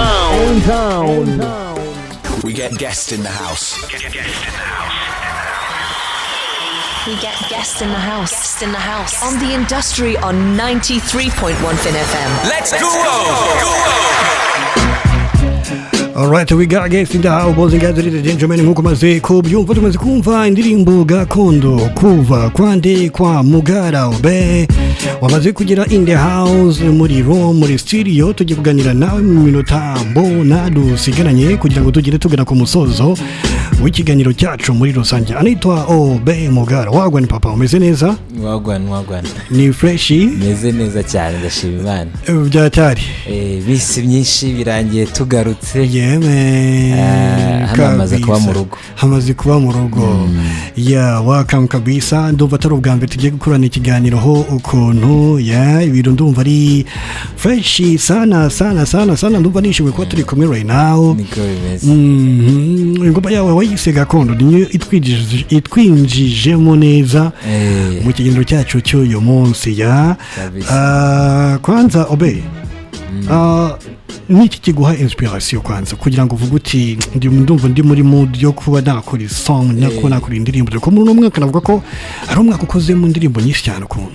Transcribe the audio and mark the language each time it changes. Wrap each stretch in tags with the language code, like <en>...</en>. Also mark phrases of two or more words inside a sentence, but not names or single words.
<en>We get guests in the house. We get guests in the house. Guests in the house. On the industry on 93.1 Fin FM. Let's go! Alright, we got guests in the house, boys and girls, ladies and gentlemen,</en> <rw>nk'uko maze kubyumva tumaze kumva indirimbo gakondo kuva kwande kwa Mugara Obe wamaze kugira</rw> <en>in the house</en> <rw>muri studio tugiye kuganira nawe mu minota mbona dusigaranye kugira ngo tugire tugana ku musozo w'ikiganiro cyacu muri rusange. Anitwa Obe Mugara. Wagwan papa, umeze neza? Wagwan ni freshi? Meze neza cyane ndashima Imana. Byatari bisi myinshi birangiye tugarutse. Hamaze kuba mu rugo.</rw> <en>Yeah, welcome kabisa.</en> <rw>Ndumva atari ubwa mbere tugiye gukorana ikiganiro ho ukuntu ibintu ndumva ari</rw> <sw>freshi sana.</sw> <rw>Ndumva nishimiye kuba turi kumwe</rw> <en>right now.</en> <rw>Niko bimeze. Ingoma yawe wayise gakondo niyo itwinjijemo neza mu kiganiro cyacu cy'uyu munsi</rw> <sw>ya kwanza</sw> <rw>Obe. Niki kiguha inspiration kwanza kugira ngo uvuge uti ndumva ndi muri mood yo kuba nakora song nakora indirimbo ko muri umwaka navuga ko ari umwaka ukoze mu ndirimbo nyinshi cyane ukuntu</rw>